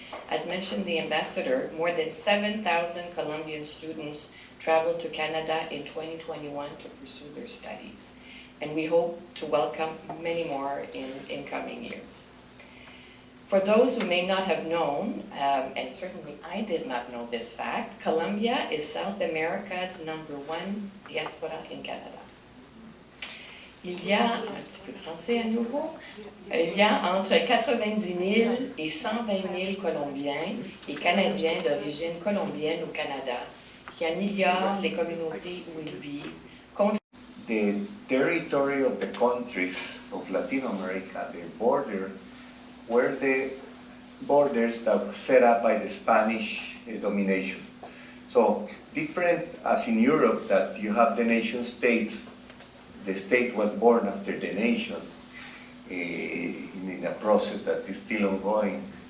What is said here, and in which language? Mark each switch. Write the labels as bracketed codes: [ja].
[en] As mentioned the ambassador, more than 7,000 Colombian students traveled to Canada in 2021 to pursue their studies, and we hope to welcome many more in coming years. For those who may not have known, and certainly I did not know this fact, Colombia is South America's #1 diaspora in Canada. [fr] Il y a, un petit peu de français à nouveau, il y a entre 90 000 et 120 000 Colombiens et Canadiens d'origine colombienne au Canada qui améliorent les communautés où ils vivent. [en] The territory of the countries of Latin America, the border, were the borders that were set up by the Spanish domination. So different as in Europe that you have the nation states, the state was born after the nation in a process that is still ongoing.